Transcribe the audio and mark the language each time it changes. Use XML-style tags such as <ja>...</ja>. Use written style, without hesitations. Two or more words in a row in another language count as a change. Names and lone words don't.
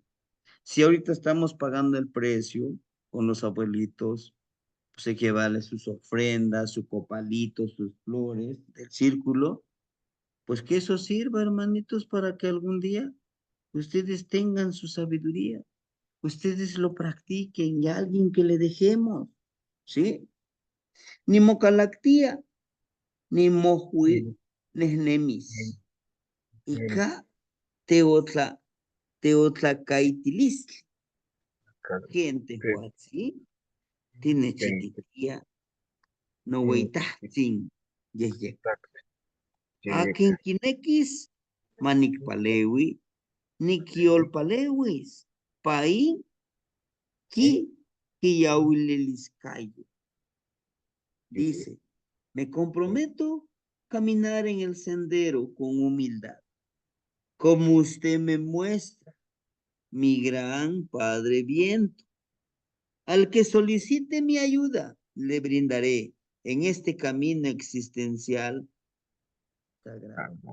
<es>Si ahorita estamos pagando el precio con los abuelitos, pues hay que darle sus ofrendas, su copalito, sus flores del círculo, pues que eso sirva, hermanitos, para que algún día ustedes tengan su sabiduría, ustedes lo practiquen y a alguien que le dejemos, ¿sí?</es> <nah>Ni mocalactía, ni mojuit, nesnemis. Ica teotlacaitilis.</nah> <es>Gente, ¿sí?</es> <nah>Tiene chiquitía, no hueitahtzin, yeye. Akin kinekis, manikpalewi, nikiolpalewis, pain, ki, kiyauililiscayo.</nah> <es>Dice, me comprometo a caminar en el sendero con humildad, como usted me muestra, mi gran Padre Viento. Al que solicite mi ayuda, le brindaré en este camino existencial sagrado.</es>